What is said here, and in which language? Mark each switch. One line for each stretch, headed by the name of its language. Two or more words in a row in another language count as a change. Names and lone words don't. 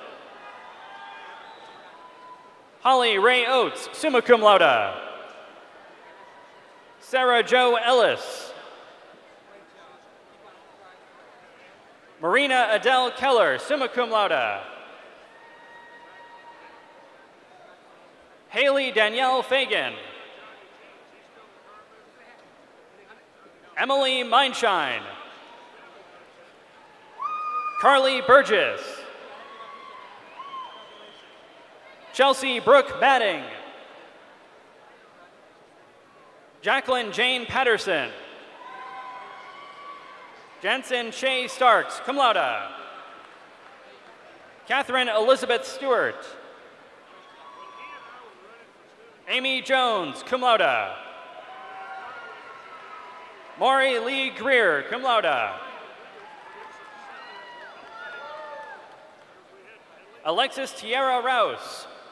English: Holly Ray Oates,
Latin: summa cum laude.
English: Sarah Jo Ellis. Marina Adele Keller,
Latin: summa cum laude.
English: Haley Danielle Fagan. Emily Mindshine. Carly Burgess. Chelsea Brooke Madding. Jacqueline Jane Patterson. Jensen Shea Starks,
Latin: cum laude.
English: Catherine Elizabeth Stewart. Amy Jones,
Latin: cum laude.
English: Maury Lee Greer,
Latin: cum laude.
English: Alexis Tierra Rouse.